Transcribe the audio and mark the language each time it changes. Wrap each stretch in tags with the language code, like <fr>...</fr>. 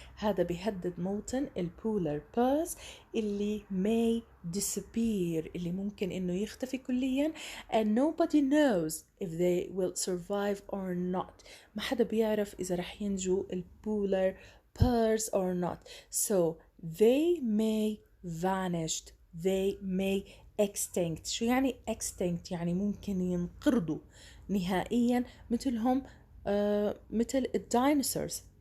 <ar>هذا بيهدد موطن</ar> <en>polar bears اللي may disappear</en> <ar>اللي ممكن إنه يختفي كليا</ar> <en>and nobody knows if they will survive or not.</en> <ar>ما حدا بيعرف إذا رح ينجو</ar> <en>polar bears or not. So they may vanish, they may extinct.</en> <ar>شو يعني extinct؟ يعني ممكن ينقرضوا نهائيا مثلهم مثل dinosaurs.</ar>